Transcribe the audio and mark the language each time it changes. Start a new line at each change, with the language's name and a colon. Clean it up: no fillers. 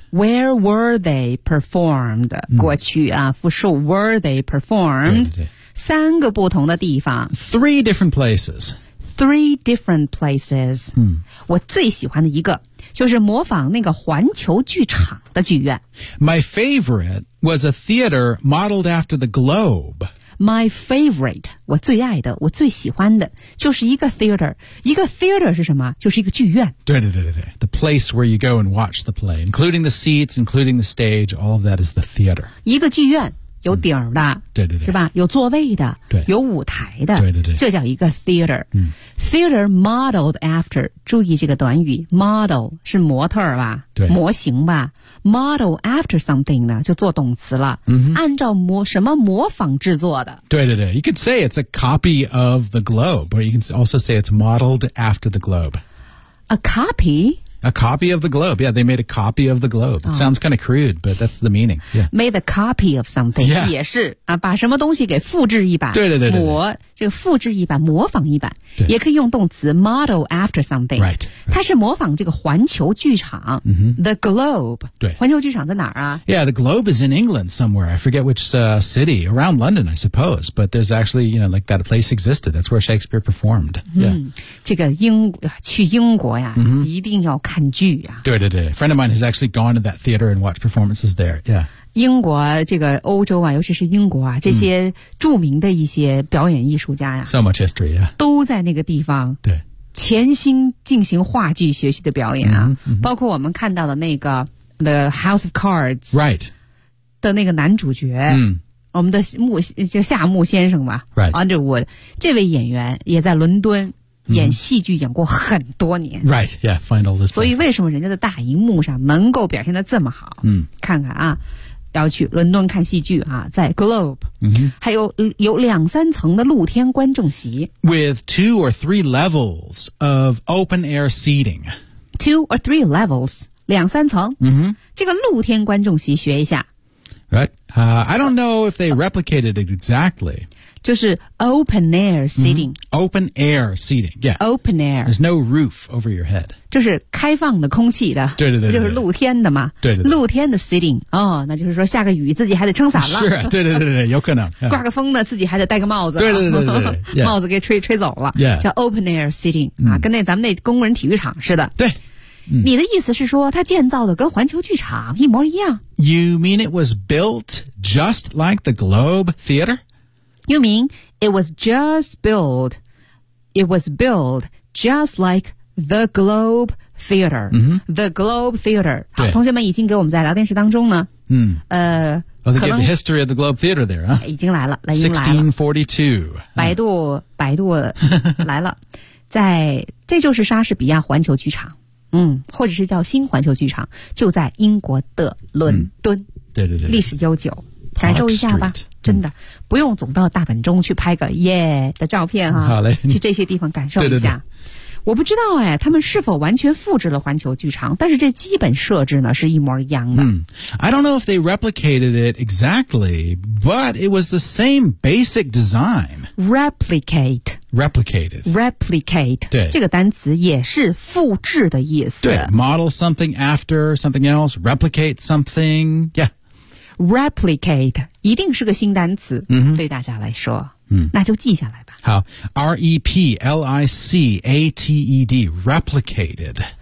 English: Where were they performed?、嗯、
Chinese: 过去啊,复数
English: were they performed?
Chinese: 对对对。三个不同的地方。
English: Three different places. Three different places.、嗯、
Chinese: 我最喜欢的一个就是模仿那个环球剧场的剧院。
English: My favorite was a theater modeled after the Globe. My favorite,
Chinese: 我最爱的我最喜欢的就是一个 theater 一个 theater 是什么就是一个剧院
English: 对 The place where you go and watch the play including the seats, including the stage all of that is the theater
Chinese: 一个剧院有顶的、嗯、对是吧有座位的对有舞台的对这叫一个 theater、嗯、
English: theater modeled after
Chinese: 注意这个短语 model 是模特吧对模型吧
English: model after something
Chinese: 呢就做动词了、嗯、按照什么模仿制作的
English: 对 you could say it's a copy of the globe or you can also say it's modeled after the globe a copy A copy of the globe. Yeah, they made a copy of the globe. It sounds kind of crude, but that's the meaning.、Yeah. Made a copy of something.、 Yeah.
Chinese: 也是、啊、把什么东西给复制一版。对。这个复制一版模仿一版。也可以用动词
English: model after something. Right.
Chinese: 它是模仿这个环球剧场、 mm-hmm.
English: The globe.
Chinese: 对。环球剧场在哪儿啊
English: Yeah, the globe is in England somewhere. I forget which、city. Around London, I suppose. But there's actually, you know, like that place existed. That's where Shakespeare performed.、
Chinese: Yeah. 嗯、这个英去英国呀、 mm-hmm. 一定要看剧啊
English: 对 A friend of mine has actually gone to that theater and watched performances there, yeah.
Chinese: 英国这个欧洲啊尤其是英国啊这些著名的一些表演艺术家啊
English: So much history, yeah.
Chinese: 都在那个地方对潜心进行话剧学习的表演啊、 mm-hmm. 包括我们看到的那个 The House of Cards,
English: right.
Chinese: 的那个男主角、 mm-hmm. 我们的夏目先生吧
English: right.
Chinese: Underwood, 这位演员也在伦敦演戏剧演过很多年。
English: Right, yeah, find all this.
Chinese: 所以为什么人家在大荧幕上能够表现得这么好？嗯、mm-hmm. ，看看啊，要去伦敦看戏剧啊，在 Globe，、 mm-hmm. 还有两三层的露天观众席
English: ，with two or three levels of open air seating. Two or three levels,
Chinese: 两三层。嗯哼，这个露天观众席学一下。
English: Right, I don't know if they replicated it exactly. 就是 open air seating、 mm-hmm. Open air seating, yeah. Open air. There's no roof over your head.
Chinese: 就是开放的空气的对对 对, 对就是露天的嘛对 对, 对露天的 seating 哦，那就是说下个雨自己还得撑伞了是对对对对有可能、 yeah. 刮个风呢自己还得戴个帽子对对对 对, 对, 对、yeah. 帽子给吹走了、
English: yeah.
Chinese: 叫
English: open air seating、
Chinese: mm. 啊，跟那咱们那工人体育场似的对、 mm. 你的意思是说它建造的跟环球剧场一模一样
English: You mean it was built just like the Globe Theater? You mean it was built just like the Globe Theater,、 mm-hmm. the Globe Theater.
Chinese: 好，同学们已经给我们在聊天室当中呢、嗯、
English: Oh, they gave the history of the Globe Theater there, huh?
Chinese: 已经来了，来，已经来了。
English: 1642.
Chinese: 百度来了，在，这就是莎士比亚环球剧场，嗯，或者是叫新环球剧场，就在英国的伦敦、嗯。对对对。历史悠久。感受一下吧真的、嗯、不用总到大本钟去拍个耶的照片哈、啊、好嘞去这些地方感受一下对对对我不知道哎他们是否完全复制了环球剧场但是这基本设置呢是一模一样的、
English: 嗯、I don't know if they replicated it exactly but it was the same basic design Replicate
Chinese: 对这个单词也是复制的意思
English: 对 Model something after something else Replicate something Yeah
Chinese: Replicate 一定是个新单词、 mm-hmm. 对大家来说、 mm. 那就记下来吧
English: 好 R-E-P-L-I-C-A-T-E-D Replicate